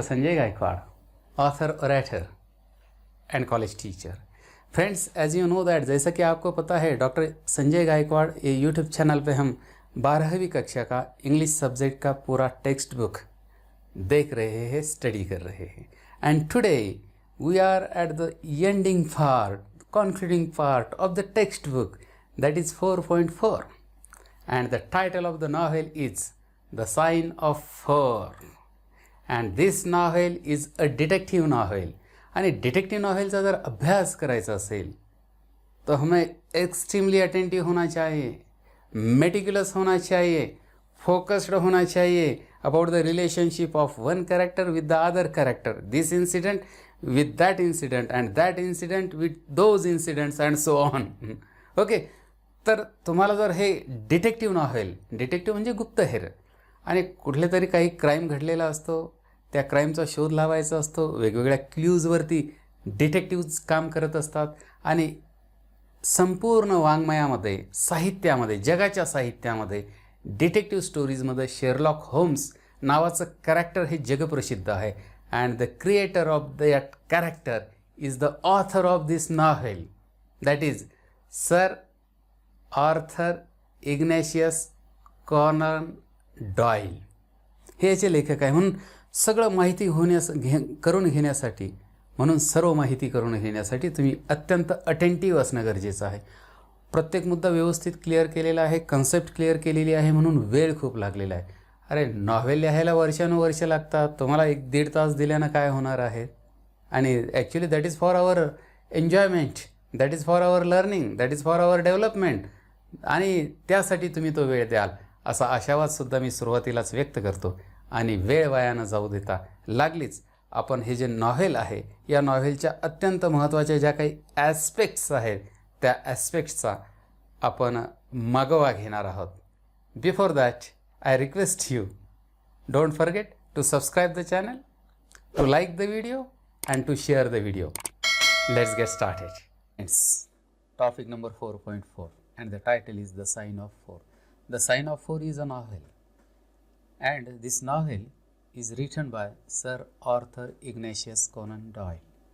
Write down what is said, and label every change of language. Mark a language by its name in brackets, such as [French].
[English] Sanjay Gaikwad, author, orator and college teacher. [Hindi] Friends, [English] as you know that, [Hindi] जैसा कि आपको पता है, डॉक्टर संजय गायकवाड़ ये यूट्यूब चैनल पे हम 12वीं कक्षा का इंग्लिश सब्जेक्ट का पूरा टेक्स्ट बुक देख रहे हैं, स्टडी कर रहे हैं. [English] And today we are at the ending part, concluding part of the textbook, that is 4.4, and the title of the novel is The Sign of Four. And this novel is a detective novel. [Marathi] आणि detective नॉवेलचा जर अभ्यास करायचा असेल तो [Hindi] हमें extremely attentive होना चाहिए, [English] Meticulous होना चाहिए, focused होना चाहिए about the relationship of one character with the other character, this incident with that incident and that incident with those incidents and so on. [Marathi] Okay, तर तुम्हाला जर हे डिटेक्टिव्ह नॉव्हेल, डिटेक्टिव्ह म्हणजे गुप्तहेर, आणि कुठले तरी काही क्राईम घडलेला असतो, त्या क्राईमचा शोध लावायचा असतो, वेगवेगळ्या क्ल्यूजवरती डिटेक्टिव्ज काम करत असतात, आणि संपूर्ण वाङ्मयामध्ये, साहित्यामध्ये, जगाच्या साहित्यामध्ये, डिटेक्टिव्ह स्टोरीजमध्ये शेरलॉक होम्स नावाचं कॅरेक्टर हे जगप्रसिद्ध आहे. [English] And the creator of that character is the author of this novel, that is Sir Arthur Ignatius Conan Doyle. [Marathi] हे याचे लेखक आहे. म्हणून सगळं माहिती करून घेण्यासाठी, म्हणून सर्व माहिती करून घेण्यासाठी तुम्ही अत्यंत अटेंटिव्ह असणं गरजेचं आहे. प्रत्येक मुद्दा व्यवस्थित क्लिअर केलेला आहे, कन्सेप्ट क्लिअर केलेली आहे, म्हणून वेळ खूप लागलेला आहे. अरे, नॉव्हेल लिहायला वर्षानुवर्ष लागतात, तुम्हाला 1-1.5 तास दिल्यानं काय होणार आहे? आणि [English] actually that is for our enjoyment, that is for our learning, that is for our development, [Marathi] आणि त्यासाठी तुम्ही तो वेळ द्याल असा आशावादसुद्धा मी सुरुवातीलाच व्यक्त करतो. आणि वेळ वाया न जाऊ देता लागलीच आपण हे जे नॉव्हेल आहे, या नॉव्हेलच्या अत्यंत महत्त्वाच्या ज्या काही ॲस्पेक्ट्स आहेत त्या ॲस्पेक्ट्सचा आपण मागोवा घेणार आहोत. [English] Before that I request you, don't forget to subscribe the channel, to like the video and to share the video. Let's get started. It's topic number 4.4 and the title is The Sign of Four. The Sign of Four is a novel, and this novel is written by Sir Arthur Ignatius Conan Doyle.